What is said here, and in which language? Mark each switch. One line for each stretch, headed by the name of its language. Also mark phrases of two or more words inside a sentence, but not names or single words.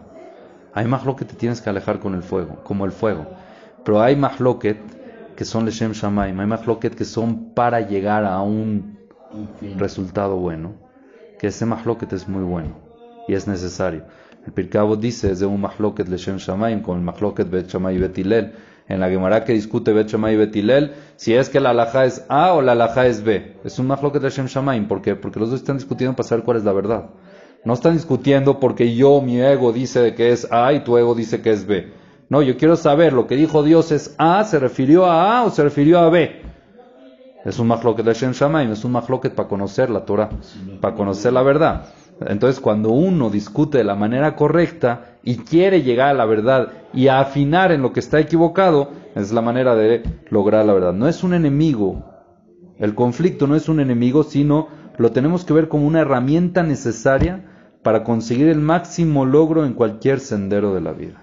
Spanish: Hay mahloket que te tienes que alejar con el fuego, como el fuego. Pero hay mahloket que son
Hebrew: לשם שמים.
Spanish: Hay mahloket que son para llegar a un resultado bueno. Que ese mahloket es muy bueno y es necesario. El Pirkei Avot dice, es de un
Hebrew: מחלוקת לשם שמים,
Spanish: con el mahloket bet Shammai y bet Hillel. En la Gemara que discute bet Shammai y bet Hillel, si es que la halajá es A o la halajá es B. Es un
Hebrew: מחלוקת לשם שמים.
Spanish: ¿Por qué? Porque los dos están discutiendo para saber cuál es la verdad. No están discutiendo porque mi ego dice que es A y tu ego dice que es B. No, yo quiero saber, lo que dijo Dios es A, ¿se refirió a A o se refirió a B? Es un
Hebrew: מחלוקת לשם שמים,
Spanish: es un mahloket para conocer la Torah, para conocer la verdad. Entonces, cuando uno discute de la manera correcta y quiere llegar a la verdad y a afinar en lo que está equivocado, es la manera de lograr la verdad. No es un enemigo. El conflicto no es un enemigo, sino lo tenemos que ver como una herramienta necesaria para conseguir el máximo logro en cualquier sendero de la vida.